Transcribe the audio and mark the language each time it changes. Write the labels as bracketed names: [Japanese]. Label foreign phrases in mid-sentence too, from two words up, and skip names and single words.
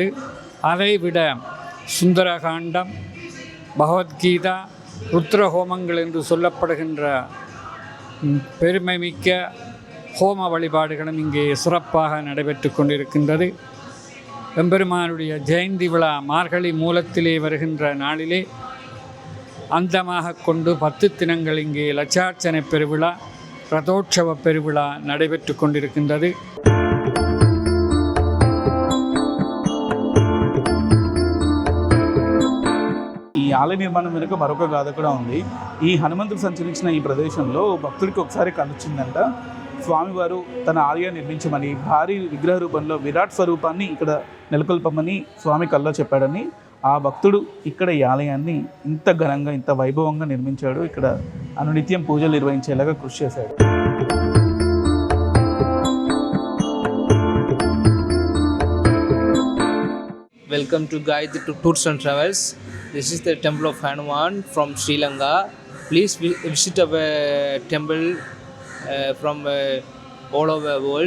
[Tamil] அதைவிட சுந்தரகாண்டம், பகவத்கீதா, ருத்ரஹோமங்கள் என்று சொல்லப்படுகின்ற பெருமைமிக்க ஹோம வழிபாடுகளும் இங்கே சிறப்பாக நடைபெற்று கொண்டிருக்கின்றது. எம்பெருமானுடைய ஜெயந்தி விழா மார்கழி மூலத்திலே வருகின்ற நாளிலே அந்தமாக கொண்டு 10 தினங்கள் இங்கே லட்சார்ச்சனை பெருவிழா, ரதோற்சவ பெருவிழா நடைபெற்று கொண்டிருக்கின்றது. [Telugu] ఈ ఆలయ నిర్మాణం వెనుక మరొక గాథ కూడా ఉంది. ఈ హనుమంతుడు సంచరించిన ఈ ప్రదేశంలో భక్తుడికి ఒకసారి కనొచ్చిందంట. స్వామివారు తన ఆలయం నిర్మించమని, భారీ విగ్రహ రూపంలో విరాట్ స్వరూపాన్ని ఇక్కడ నెలకొల్పమని స్వామి కల్లో చెప్పాడని, ఆ భక్తుడు ఇక్కడ ఈ ఆలయాన్ని ఇంత ఘనంగా, ఇంత వైభవంగా నిర్మించాడు. ఇక్కడ అనునిత్యం పూజలు నిర్వహించేలాగా కృషి చేశాడు. [English] Welcome to Gayatri Tours and Travels. This is the temple of Hanuman from Sri Lanka. Please visit our temple from all over the world.